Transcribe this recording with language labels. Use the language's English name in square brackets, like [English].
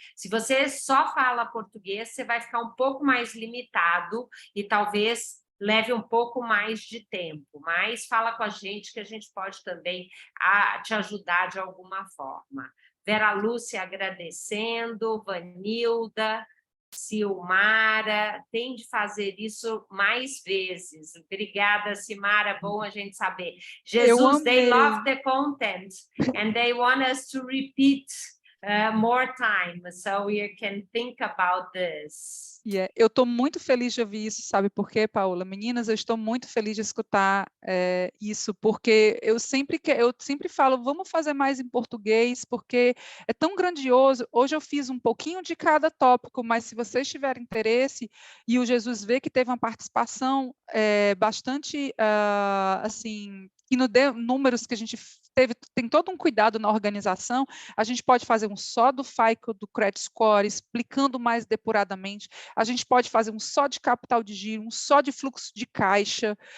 [Portuguese] Se você só fala português, você vai ficar um pouco mais limitado e talvez leve um pouco mais de tempo, mas fala com a gente que a gente pode também te ajudar de alguma forma. Vera Lúcia agradecendo, Vanilda, Silmara, tem de fazer isso mais vezes. Obrigada, Silmara, bom a gente saber. [English] Jesus, they love the content and they want us to repeat more time, so you can think about this. [Portuguese] Eu estou muito feliz de ouvir isso, sabe por quê, Paula? Meninas, eu estou muito feliz de escutar isso, porque eu sempre falo, vamos fazer mais em português, porque é tão grandioso. Hoje eu fiz um pouquinho de cada tópico, mas se vocês tiverem interesse, e o Jesus vê que teve uma participação bastante, assim, que não deu números que a gente tem todo um cuidado na organização, a gente pode fazer um só do FICO, do Credit Score, explicando mais depuradamente, a gente pode fazer um só de capital de giro, um só de fluxo de caixa,